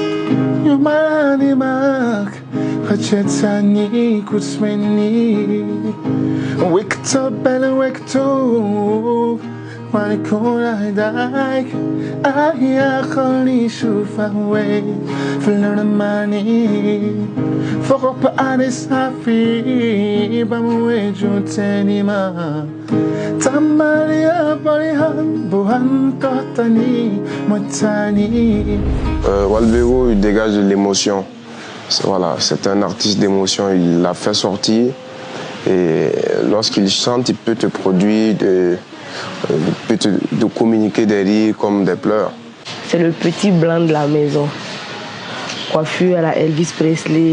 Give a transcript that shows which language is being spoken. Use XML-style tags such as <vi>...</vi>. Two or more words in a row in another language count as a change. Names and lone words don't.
<fr>Yumanimak, Hachetani Kutsmeni, Wikto Bella Wikto, Wanikora Dak, Ayakoli Shufawe, Flanamani, Fokopa Anis Hafi, Bamwe Juntenima. Walbero, il dégage de l'émotion. Voilà, c'est un artiste d'émotion, il l'a fait sortir. Et lorsqu'il chante, il peut te produire, il peut te communiquer des rires comme des pleurs. C'est le petit blanc de la maison. Coiffure à la Elvis Presley.</fr>